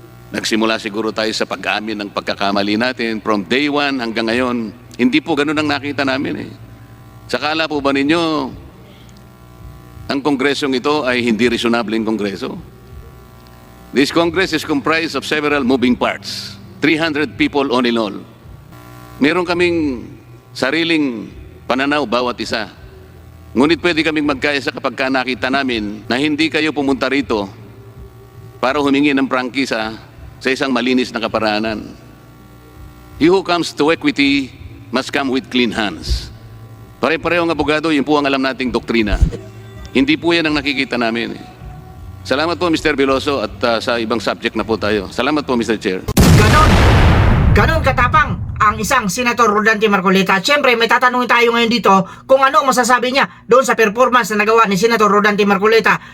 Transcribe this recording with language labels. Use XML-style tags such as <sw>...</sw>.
<tl>Nagsimula siguro tayo sa pag-amin ng pagkakamali natin.</tl> <en>From day 1</en> <tl>hanggang ngayon, hindi po ganun ang nakita namin eh. Sakala po ba ninyo, ang kongresong ito ay hindi reasonabling kongreso?</tl> <en>This Congress is comprised of several moving parts. 300 people all in all.</en> <tl>Meron kaming sariling pananaw bawat isa. Ngunit pwede kaming magkaisa kapag nakita namin na hindi kayo pumunta rito para humingi ng prangkisa sa isang malinis na kaparaanan.</tl> <en>He who comes to equity must come with clean hands.</en> <tl>Pare-parehong abogado, yun po ang alam nating doktrina. Hindi po yan ang nakikita namin. Salamat po, Mr. Veloso, at sa ibang subject na po tayo. Salamat po, Mr. Chair. Ganon katapang ang isang Senator Rodante Marcoleta. Siyempre, may tatanungin tayo ngayon dito kung ano ang masasabi niya doon sa performance na nagawa ni Senator Rodante Marcoleta.</tl>